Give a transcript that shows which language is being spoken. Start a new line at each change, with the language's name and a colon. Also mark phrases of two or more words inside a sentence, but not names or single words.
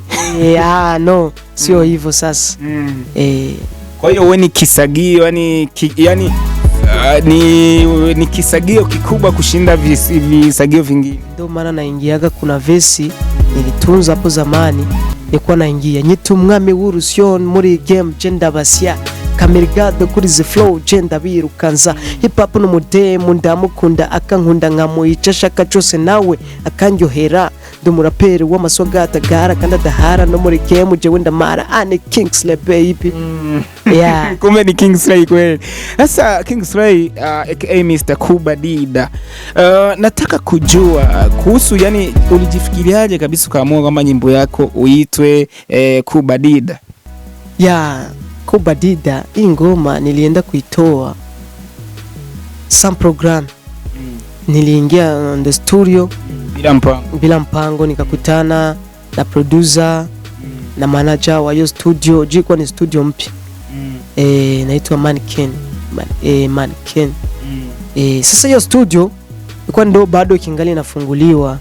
Swahili: No, sio hivyo sasa. Kwa hiyo wewe ni kisagio, yani ni kisagio kikubwa kushinda visagio vingine. Ndio maana naingiaga, kuna vesi nilitunza hapo zamani, nilikuwa naingia
Rundi: nyitu mwami w'urusyo muri game genda basya kamerigado kuri
English: the flow
Rundi: genda birukanza
English: hip hop
Rundi: no mudemu ndamukunda akankunda nkamuyica shaka cyose nawe akanyohera ndumuraperi w'amaswagata gara kandi adahara no muri game jewe ndamara ane King Sley baby.
Swahili: Yeah. Kumbe ni King Sley kweli. Sasa King Sley aka Mr. Kubadida. Nataka kujua kuhusu, yani ulijifikiriaje kabisa ukaamua kwamba nyimbo yako uitwe Kubadida? Kubadida, hii ngoma nilienda kuitoa
English: some program.
Swahili: Niliingia
English: on the studio
Swahili: bila mpango, nikakutana na producer na manager wa hiyo studio. Jiko ni studio mpya. Naitwa Mannequin. Sasa hiyo studio ilikuwa ndo bado kingali inafunguliwa.